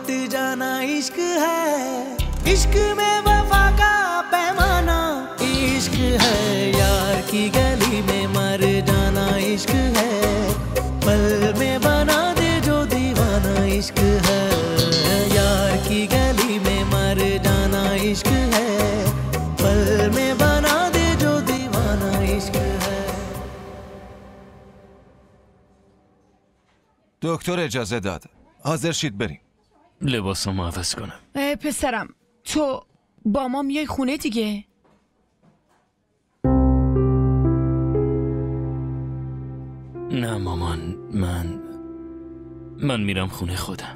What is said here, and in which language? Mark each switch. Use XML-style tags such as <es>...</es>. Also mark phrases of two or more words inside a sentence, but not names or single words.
<hi>जाना इश्क है, इश्क में वफा का पैमाना इश्क है, यार की गली में मर जाना इश्क है, पल में बना दे जो दीवाना इश्क है, यार की गली में मर जाना इश्क है, पल में बना दे जो दीवाना इश्क है.</hi> <fa>دکتر اجازه داد. حاضر شید بریم. لباسامو عوض کنم. پسرم تو با ما میای خونه دیگه؟ نه مامان، من میرم خونه خودم.</fa>